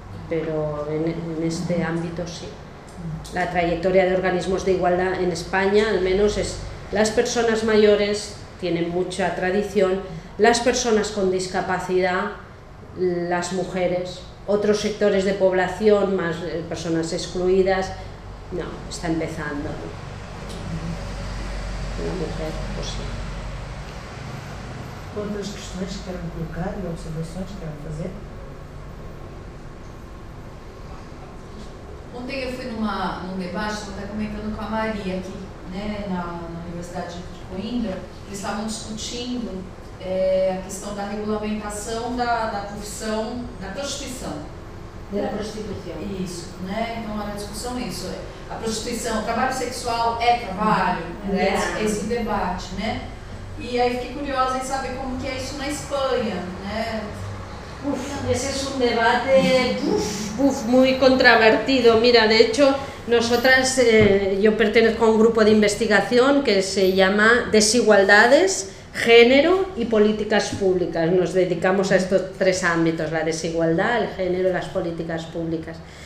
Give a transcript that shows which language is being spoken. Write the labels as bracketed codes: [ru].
[es] Pero en este ámbito sí. La trayectoria de organismos de igualdad en España, al menos, es las personas mayores tienen mucha tradición, las personas con discapacidad, las mujeres, otros sectores de población, más personas excluidas, no, está empezando, ¿no? La mujer, pues sí. ¿Cuántas cuestiones quieren colocar y observaciones quieren hacer? [pt] Ontem eu fui num debate, estava até comentando com a Maria aqui, né, na Universidade de Coimbra, eles estavam discutindo a questão da regulamentação da profissão, da prostituição. Da prostituição. Isso, né, então era a discussão isso. A prostituição, o trabalho sexual é trabalho, né, esse debate, né. E aí fiquei curiosa em saber como que é isso na Espanha, né. [es] Ese es un debate muy controvertido. Mira, de hecho, nosotras, yo pertenezco a un grupo de investigación que se llama Desigualdades, Género y Políticas Públicas. Nos dedicamos a estos tres ámbitos, la desigualdad, el género y las políticas públicas.